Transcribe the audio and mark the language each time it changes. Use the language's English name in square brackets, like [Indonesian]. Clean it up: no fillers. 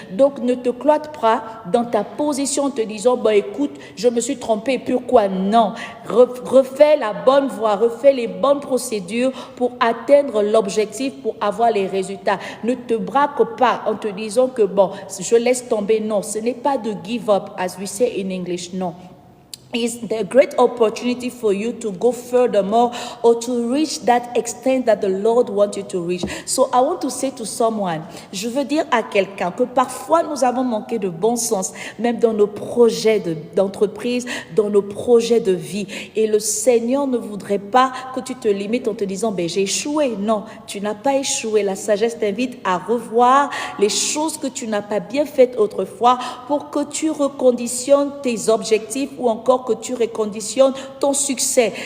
[French] Donc ne te cloître pas dans ta position en te disant bah, écoute, je me suis trompé, pourquoi non? Refais la bonne voie, refais les bonnes procédures pour atteindre l'objectif, pour avoir les résultats. Ne te braque pas en te disant que bon, je laisse tomber. Non, ce n'est pas de [English] give up, as we say in English, [French] non. [English] Is a great opportunity for you to go furthermore or to reach that extent that the Lord wants you to reach. So I want to say to someone, [French] je veux dire à quelqu'un que parfois nous avons manqué de bon sens, même dans nos projets d'entreprise, dans nos projets de vie. Et le Seigneur ne voudrait pas que tu te limites en te disant, ben, j'ai échoué. Non, tu n'as pas échoué. La sagesse t'invite à revoir les choses que tu n'as pas bien faites autrefois pour que tu reconditionnes tes objectifs ou encore que tu reconditionnes ton succès.